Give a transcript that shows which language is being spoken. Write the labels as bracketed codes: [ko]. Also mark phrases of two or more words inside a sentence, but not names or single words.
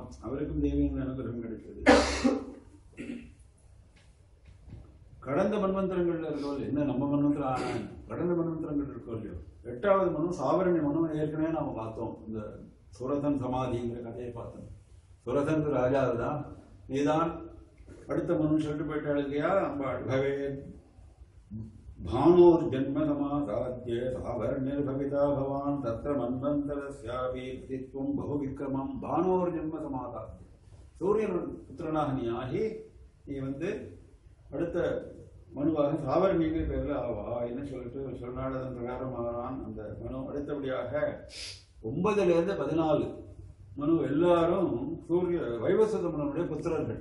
[ta] அவருக்கும் தேவியின் அனுகிரகம் கிடைச்சது. கடந்த மன்வந்திரங்கள்ல இருக்கோ என்ன நம்ம மன்வந்திரம் ஆன கடந்த மன்வந்திரங்கள் இருக்கோ இல்லையோ. 8வது மனு சாவரணி மனு. ஏற்கனவே நாம பார்த்தோம், இந்த சுரதன் சமாதிங்கிற கதையை பார்த்தோம். சுரதன் ராஜாவு தான், நீதான் அடுத்த மனு சொல்லிட்டு போயிட்டாள் இல்லையா அம்பாள். [sa] பவே भानोर जन्म समासाद्य सावर्णिर्भविता भवान् तत्र मन्वन्तरस्यापि प्रतित्वं बहुविक्रमं भानोर जन्म समासाद्य. [ta] சூரியன் புத்திரனாக நீ ஆகி நீ அடுத்த மனுவாக சாவரணிங்கிற பேர்ல ஆவா என்ன சொல்லிட்டு சொன்னாள். அதன் பிரகாரம் ஆகிறான் அந்த மனு. அடுத்தபடியாக 9லேருந்து 14 மனு எல்லாரும் சூரிய வைவஸ்வத மனுடைய புத்திரர்கள்.